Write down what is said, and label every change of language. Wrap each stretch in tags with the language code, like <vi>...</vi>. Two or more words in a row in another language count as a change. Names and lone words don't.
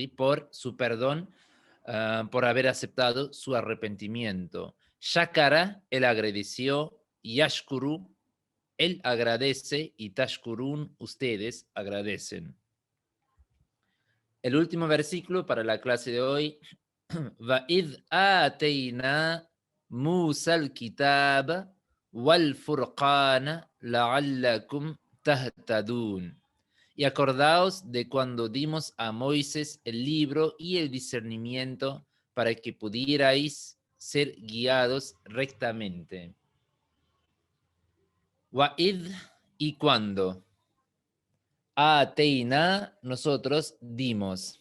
<es>Por su perdón, por haber aceptado su arrepentimiento. Shakara, él agradeció, Yashkuru, él agradece y Tashkurun, ustedes agradecen. El último versículo para la clase de hoy.</es> <ar>وَإِذْ آتَيْنَا مُوسَى الْكِتَابَ وَالْفُرْقَانَ لَعَلَّكُمْ تَهْتَدُونَ.</ar> <es>Y acordaos de cuando dimos a Moisés el libro y el discernimiento para que pudierais ser guiados rectamente. Wa'id, y cuando. Ateina, nosotros dimos.</es>